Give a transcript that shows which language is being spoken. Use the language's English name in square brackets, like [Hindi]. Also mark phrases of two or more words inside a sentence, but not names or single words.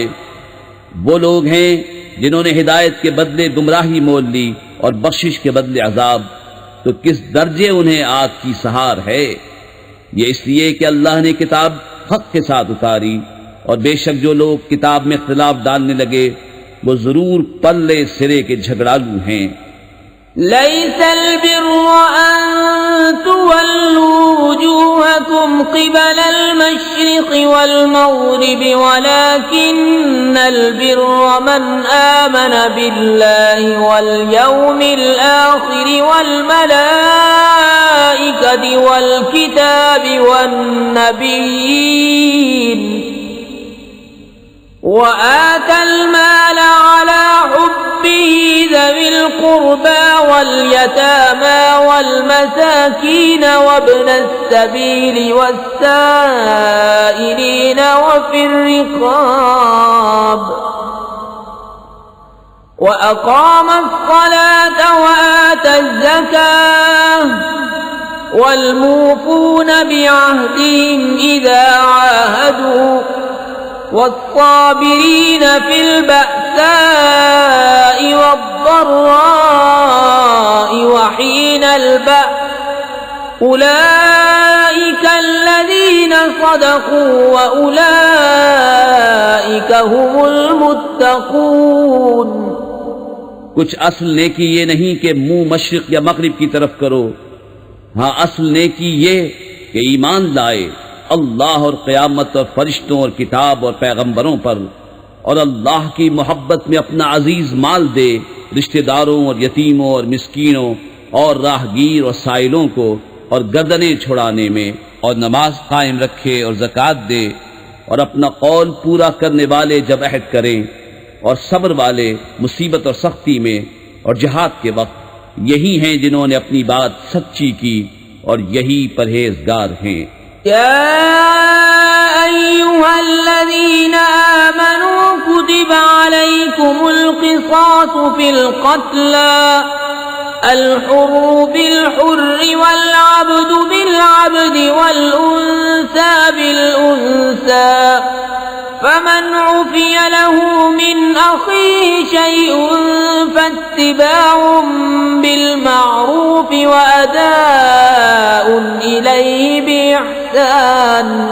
[Urdu] وہ لوگ ہیں جنہوں نے ہدایت کے بدلے گمراہی مول لی اور بخشش کے بدلے عذاب، تو کس درجے انہیں آگ کی سہار ہے. یہ اس لیے کہ اللہ نے کتاب حق کے ساتھ اتاری اور بے شک جو لوگ کتاب میں اختلاف ڈالنے لگے وہ ضرور پلے سرے کے جھگڑالو ہیں. [Arabic] ليس البر أن تولوا وجوهكم قبل المشرق والمغرب ولكن البر من آمن بالله واليوم الآخر وال ملائكة والكتاب والنبيين وآتى المال على حبه ذوي القربى واليتامى والمساكين وابن السبيل والسائلين وفي الرقاب وأقام الصلاة وآتى الزكاة والموفون بعهدهم إذا عاهدوا والصابرين في البأساء والضراء وحين البأس أولئك الذين صدقوا وأولئك هم المتقون. [Urdu] کچھ اصل نیکی یہ نہیں کہ منہ مشرق یا مغرب کی طرف کرو. ہاں، اصل نیکی یہ کہ ایمان لائے اللہ اور قیامت اور فرشتوں اور کتاب اور پیغمبروں پر اور اللہ کی محبت میں اپنا عزیز مال دے رشتہ داروں اور یتیموں اور مسکینوں اور راہگیر اور سائلوں کو اور گردنیں چھڑانے میں اور نماز قائم رکھے اور زکات دے اور اپنا قول پورا کرنے والے جب عہد کریں اور صبر والے مصیبت اور سختی میں اور جہاد کے وقت یہی ہیں جنہوں نے اپنی بات سچی کی اور یہی پرہیزگار ہیں. [Arabic] يا أيها الذين آمنوا كتب عليكم القصاص في القتلى الحر بالحر والعبد بالعبد والأنثى بالأنثى فمن عفي له من أخيه شيء فاتباع بالمعروف وأداء إليه بإحسان